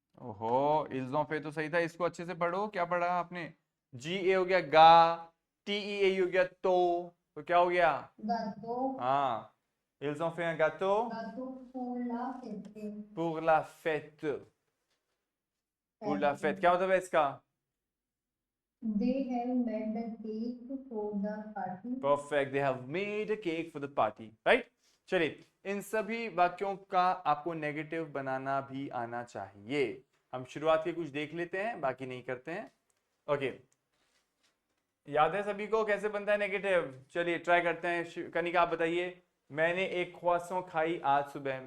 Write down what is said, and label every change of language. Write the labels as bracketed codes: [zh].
[hi] ओहो, इल्जों पे तो सही था. इसको अच्छे से पढ़ो. क्या पढ़ा आपने? जी ए हो गया गा, टी ई ए हो गया तो क्या हो गया? [fr] हाँ, ils ont fait un gâteau pour la fête. Pour la fête. [hi] क्या मतलब है इसका? [en] They have made a cake for the party. Perfect. They have made a cake for the party. Right? [hi] चलिए, इन सभी वाक्यों का आपको नेगेटिव बनाना भी आना चाहिए. हम शुरुआत के कुछ देख लेते हैं, बाकी नहीं करते हैं. ओके, याद है सभी को कैसे बनता है नेगेटिव? चलिए ट्राई करते हैं. कनिका आप बताइए. मैंने एक ख्वासों खाई आज सुबह.